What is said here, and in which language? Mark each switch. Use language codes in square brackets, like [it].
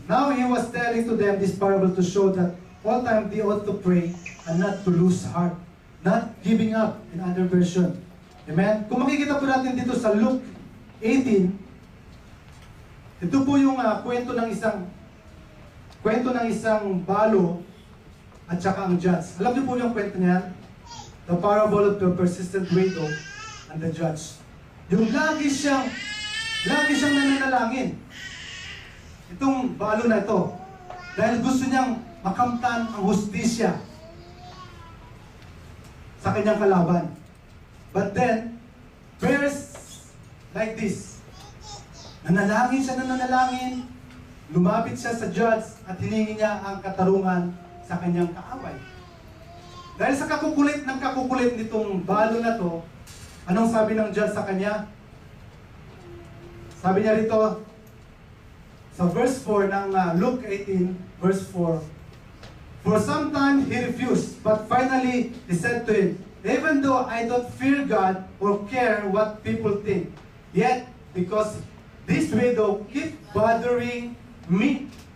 [en] Now, he was telling to them this parable to show that all time they ought to pray and not to lose heart, not giving up in other version. Amen? [tl] Kung makikita po natin dito sa Luke 18, ito po yung kwento ng isang balo at saka ang judge. Alam niyo po yung kwento niyan? [en] The parable of the persistent widow and the judge. [tl] Yung lagi siyang nananalangin. Itong balo na ito. Dahil gusto niyang makamtan ang hustisya sa kanyang kalaban. [en] But then, prayers like this. [tl] Nanalangin siya ng nanalangin, lumapit siya sa judge at hiningi niya ang katarungan sa kanyang kaaway. Dahil sa kakukulit nitong balo na to, anong sabi ng judge sa kanya? Sabi niya rito, [en] sa verse 4 ng Luke 18, verse 4, for some time he refused, but finally he said to him, even though I don't fear God or care what people think, yet because this widow keep bothering me.